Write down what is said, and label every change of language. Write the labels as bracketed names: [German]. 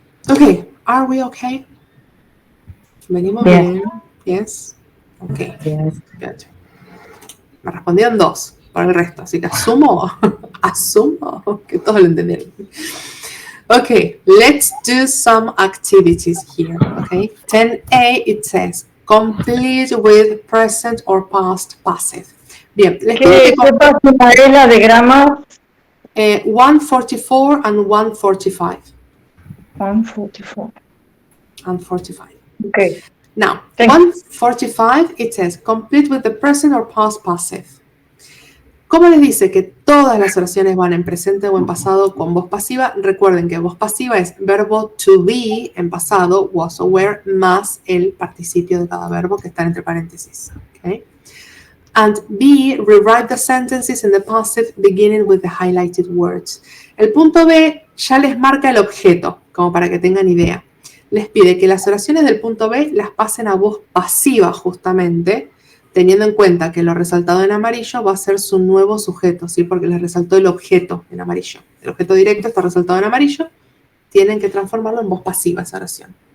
[English] Ok, are we okay? [Spanish] Venimos bien. [English] Yes. Ok. Yes. Good. [Spanish] Me respondieron 2 por el resto, así que asumo que todos lo entendieron. [English] Okay, let's do some activities here. Okay, 10A it says complete with present or past passive. [Spanish] Bien, les pido ¿Qué que página es la de grama? [English] 144 and 145. 144. And 45. Okay. Now, 145 it says complete with the present or past passive. [Spanish] ¿Cómo les dice que todas las oraciones van en presente o en pasado con voz pasiva? Recuerden que voz pasiva es verbo to be en pasado, [English] was or were, [Spanish] más el participio de cada verbo que está entre paréntesis. [English] Okay? And B, rewrite the sentences in the passive beginning with the highlighted words. [Spanish] El punto B ya les marca el objeto, como para que tengan idea. Les pide que las oraciones del punto B las pasen a voz pasiva justamente, teniendo en cuenta que lo resaltado en amarillo va a ser su nuevo sujeto, ¿sí? Porque les resaltó el objeto en amarillo. El objeto directo está resaltado en amarillo, tienen que transformarlo en voz pasiva esa oración.